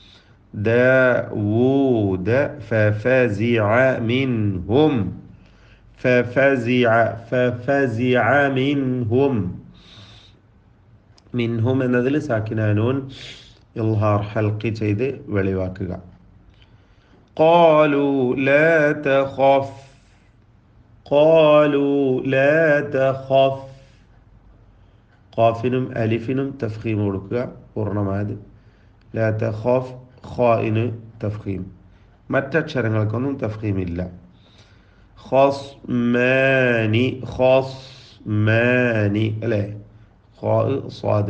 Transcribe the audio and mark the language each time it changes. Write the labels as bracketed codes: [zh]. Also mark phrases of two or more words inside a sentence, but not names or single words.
[ar] داود ففزع منهم منهم [ml] എന്നതിൽ [ar] ساكن نون إظهار حلقي [ml] ചെയ്ത് വെളിവാക്കുക. [ar] قالوا لا تخف [ml] ഖാഫിനും അലിഫിനും തഫ്ഖീം കൊടുക്കുക പൂർണ്ണമായത്. [ar] لا تخاف [ml] ഖാഇന് തഫ്ഖീം. മറ്റക്ഷരങ്ങൾക്കൊന്നും തഫ്ഖീം ഇല്ല. ഖസ്മാനി അല്ലേ, ഖാ സ്വാദ്.